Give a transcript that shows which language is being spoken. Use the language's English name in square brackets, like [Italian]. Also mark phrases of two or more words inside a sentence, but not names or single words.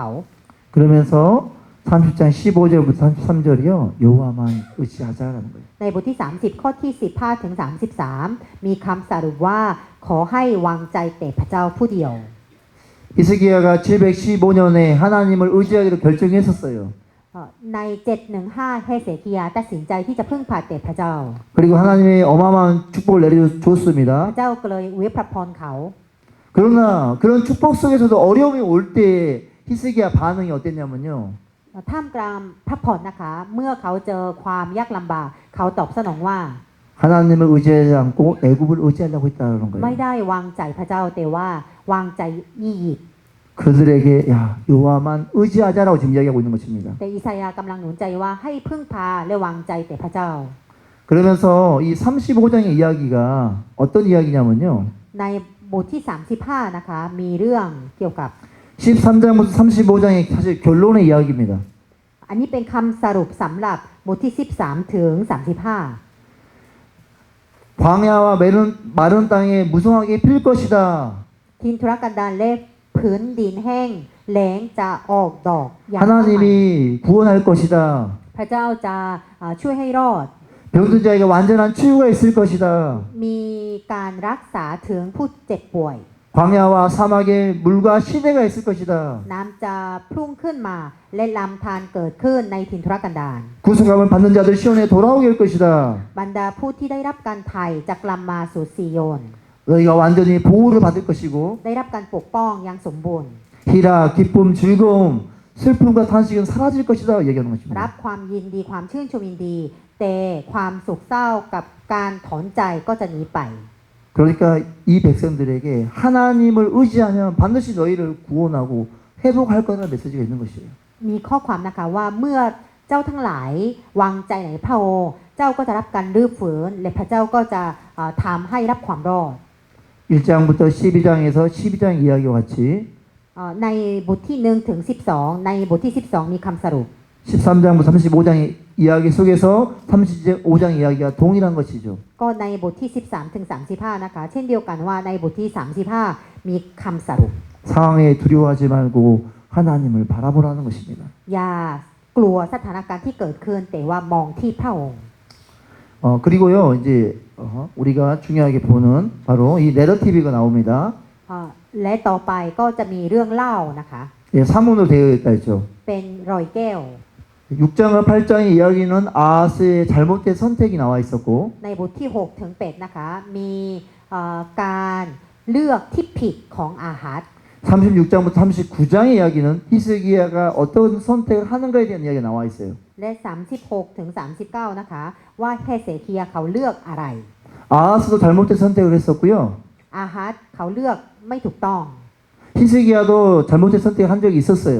[Korean] 그러면서 30장 15절부터 33절이요. 여호와만 의지하자라는 거예요. [Thai] ในบทที่ 30 ข้อที่ 15ถึง33 มีคำสรุปว่าขอให้วางใจแต่พระเจ้าผู้เดียว [Korean] 히스기야가 715년에 하나님을 의지하기로 결정했었어요. [Thai] ใน715เฮเซคียาตัดสินใจที่จะพึ่งพาแต่พระเจ้า [Korean] 그리고 하나님의 어마어마한 축복을 [Thai] พ [Korean] 내려줬습니다. [Thai] ระเจ้าก็เลยอวยพระพรเขา [Korean] 그러나 그런 축복 속에서도 어려움이 올 때 히스기야 반응이 어땠냐면요. [Thai] ท่ามกลางพระพรนะคะเมื่อเขาเจอความยากลำบากเขาตอบสนองว่า [Korean] 하나님을 의지하지 않고 애굽을 의지하려고 했다는 [Thai] ไม่ [Korean] 거예요. [Thai] ได้วางใจพระเจ้าแต่ว่าวางใจอียิปต์ [Korean] 그들에게 야 여호와만 의지하자라고 지금 이야기하고 있는 것입니다. [Thai] แต่อิสยาห์กำลังหนุนใจว่าให้พึ่งพาและวางใจแต่พระเจ้า [Korean] 그러면서 이 35장의 이야기가 어떤 이야기냐면요. [Thai] ในบทที่ 35 นะคะมีเรื่องเกี่ยวกับ [Korean] 13장부터 35장의 사실 결론의 이야기입니다. [Thai] อันนี้เป็นคำสรุปสำหรับบทที่ 13 ถึง 35 [Korean] 광야와 마른 땅에 무성하게 필 것이다. [Thai] ทินทุรกันดารและพื้นดินแห้งแล้งจะออกดอกอย่างมากมาย [Korean] 하나님이 구원할 것이다. [Thai] พระเจ้าจะช่วยให้รอด [Korean] 병든 자에게 완전한 치유가 있을 것이다. [Thai] มีการรักษาถึงผู้เจ็บป่วย [Korean] 광야와 사막에 물과 시내가 있을 것이다. [Thai] น้ำจะพุ่งขึ้นมาและลำธารเกิดขึ้นในถิ่นทุรกันดาร [Korean] 구속함을 받는 자들 시온에 돌아오게 할 것이다. [Thai] บรรดาผู้ที่ได้รับการไถ่จะกลับมาสู่ซีโยน [Korean] 너희가 완전히 보호를 받을 것이고 [Thai] ได้รับการปกป้องอย่างสมบูรณ์ [Korean] 희락, 기쁨, 즐거움, 슬픔과 탄식은 사라질 것이다 얘기하는 [Thai] รั [Korean] 것입니다. [Thai] บความยินดีความชื่นชมยินดี แต่ความโศกเศร้ากับการถอนใจก็จะหนีไป [Korean] 그러니까 이 백성들에게 하나님을 의지하면 반드시 너희를 구원하고 회복할 거라는 메시지가 있는 것이에요. [Thai] มีข้อความนะคะว่าเมื่อเจ้าทั้งหลายวางใจในพระองค์เจ้าก็จะรับการรื้อฟื้นและพระเจ้าก็จะทำให้รับความรอด [Korean] 1장부터 12장에서 12장 이야기와 같이 [Thai] ในบทที่1ถึง12ในบทที่12มีคำสรุป [Korean] 13장부터 35장 이야기 속에서 35장 이야기가 동일한 것이죠. [Thai] ก็ในบทที่13ถึง35นะคะเช่นเดียวกันว่าในบทที่35มีคำสรุป [Korean] 상황에 두려워하지 말고 하나님을 바라보라는 것입니다. [Thai] อย่ากลัวสถานการณ์ที่เกิดขึ้นแต่ว่ามองที่พระองค์ [Korean] 그리고요 이제 우리가 중요하게 보는 바로 이 내러티브가 나옵니다. [Thai] และต่อไปก็จะมีเรื่องเล่านะคะ [Korean] 예, 사문으로 되어 있다 했죠. [Thai] เป็นรอยแก้ว [Korean] 6장과 8장의 이야기는 아하스의 잘못된 선택이 나와 있었고 [Thai] ในบทที่6ถึง8นะคะมีการเลือกที่ผิดของอาหัส [Korean] 36장부터 39장의 이야기는 히스기야가 어떤 선택을 하는가에 대한 이야기가 나와 있어요. [Thai] และ36ถึง39นะคะว่าเฮเซคียาเขาเลือกอะไร [Korean] 아하스도 잘못된 선택을 했었고요. [Thai] อาหัสเขาเลือกไม่ถูกต้อง [Korean] 히스기야도 잘못된 선택을 한 적이 있었어요.